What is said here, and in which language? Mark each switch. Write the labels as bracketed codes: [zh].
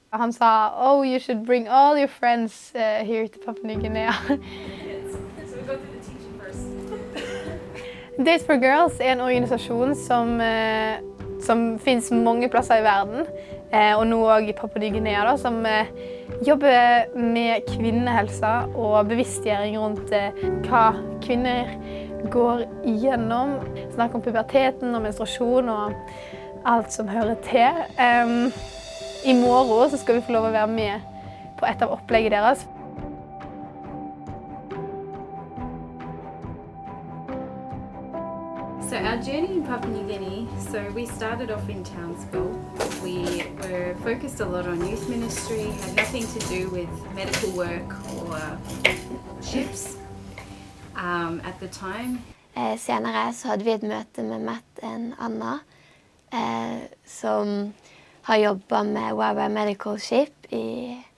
[no] Han sa, [en] oh, you should bring all your friends here to Papua New Guinea. So we go through the teaching first. [no] Date for Girls en organisasjon som finnes mange plasser i verden, og nå også i Papua New Guinea, da, som jobber med kvinnehelse og bevisstgjøring rundt hva kvinner går igjennom. Snakker om puberteten og menstruasjon og alt som hører til. I morgen så skal vi få lov å være med på et av opplegget deres. [en] So our journey in Papua New Guinea, so we started off in Townsville. We were focused a lot on youth ministry, had nothing to do with medical work or ships at the time. [no] Senere så hadde vi et møte med Matt og Anna, som har jobbet med Wawa Medical Ship i